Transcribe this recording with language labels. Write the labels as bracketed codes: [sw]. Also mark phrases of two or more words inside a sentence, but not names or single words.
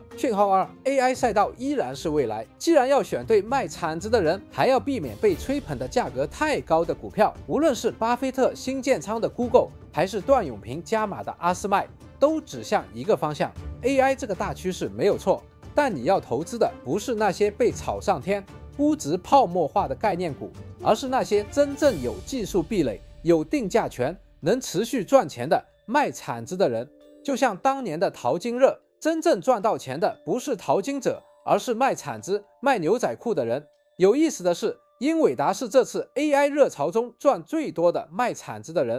[zh] 訊號2： AI 賽道依然是未來。既然要選對賣鏟子的人，還要避免被吹捧的價格太高的股票，無論是巴菲特新建倉的 Google， 還是段永平加碼的阿斯麥，都指向一個方向。AI 這個大趨勢沒有錯，但你要投資的不是那些被炒上天、估值泡沫化的概念股，而是那些真正有技術壁壘、有定價權、能持續賺錢的賣鏟子的人。就像當年的淘金熱，真正賺到錢的不是淘金者，而是賣鏟子、賣牛仔褲的人。有意思的是，英偉達是這次 AI 熱潮中賺最多的賣鏟子的人。